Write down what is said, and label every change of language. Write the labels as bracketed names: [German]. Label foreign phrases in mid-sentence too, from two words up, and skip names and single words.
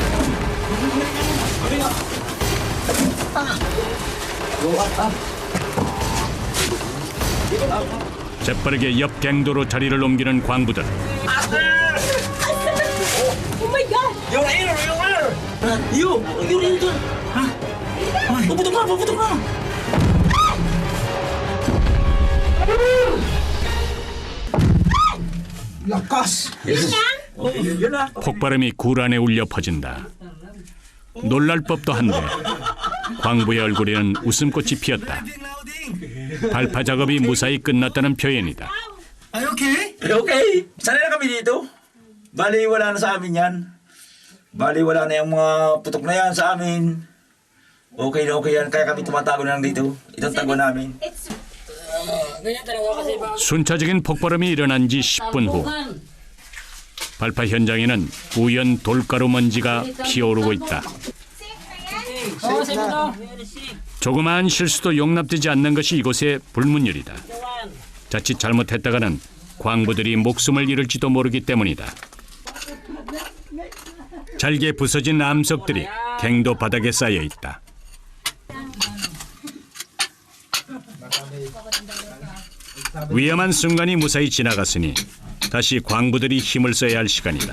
[Korean] 재빠르게 옆 갱도로 자리를 옮기는 광부들. [Filipino] Yung air. Yun dun. Ha? Puputok na. Lakas. [Korean] 폭발음이 굴 안에 울려 퍼진다. 놀랄 법도 한데 광부의 얼굴에는 웃음꽃이 피었다. 발파 작업이 무사히 끝났다는 표현이다. [Filipino] Ay, okay? Okay, sanay na kami dito. Bali, wala na sa amin yan. Bali, wala na yung mga putok na yan sa amin. Okay na okay yan, kaya kami tumatago na lang dito. Itong tago namin. Ganyan talaga kasi ba? [Korean] 순차적인 폭발음이 일어난 지 10분 후 발파 현장에는 우연 돌가루 먼지가 피어오르고 있다. [Filipino] Oo, sa'yo na. [Korean] 조그마한 실수도 용납되지 않는 것이 이곳의 불문율이다. 자칫 잘못했다가는 광부들이 목숨을 잃을지도 모르기 때문이다. 잘게 부서진 암석들이 갱도 바닥에 쌓여 있다. 위험한 순간이 무사히 지나갔으니 다시 광부들이 힘을 써야 할 시간이다.